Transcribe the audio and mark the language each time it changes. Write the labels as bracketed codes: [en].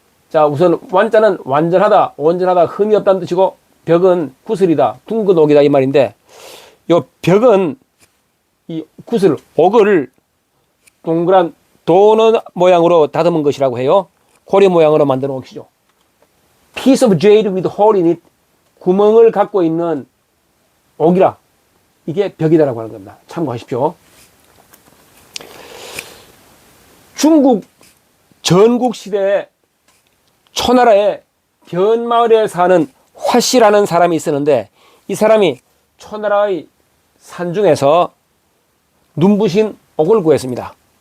[ko] 자, 우선 완자는 완전하다, 온전하다, 흠이 없다는 뜻이고 벽은 구슬이다, 둥근 옥이다 이 말인데, 요 벽은 이 구슬, 옥을 동그란 도너 모양으로 다듬은 것이라고 해요. 고리 모양으로 만든 옥이죠. [en] Piece of jade with hole in it. [ko] 구멍을 갖고 있는 옥이라. 이게 벽이다라고 하는 겁니다. 참고하십시오. 중국 전국 시대에 초나라에 변마을에 사는 화씨라는 사람이 있었는데 이 사람이 초나라의 산중에서 눈부신 옥을 구했습니다.